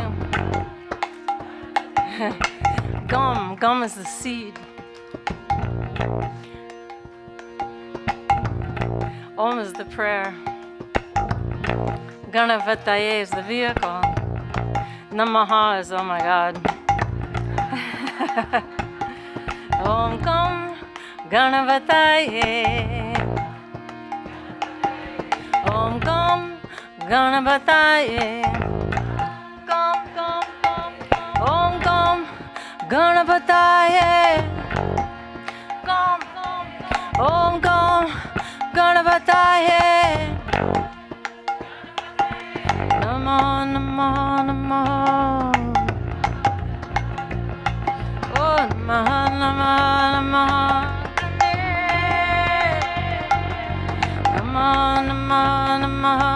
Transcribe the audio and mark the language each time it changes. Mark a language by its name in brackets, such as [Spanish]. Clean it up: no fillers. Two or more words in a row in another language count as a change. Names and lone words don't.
[English] Gum is the seed. Om is the prayer. Ganapataye is the vehicle. Namaha is, oh my God. [Sanskrit] Om Gam Ganapataye. Om Gam Ganapataye. Gam Gam Gam. Om Gam Ganapataye. Gam Gam. Om Gam Ganapataye. Namo Namo Namo. Oh Namo Namo Namo. Namo Namo Namo.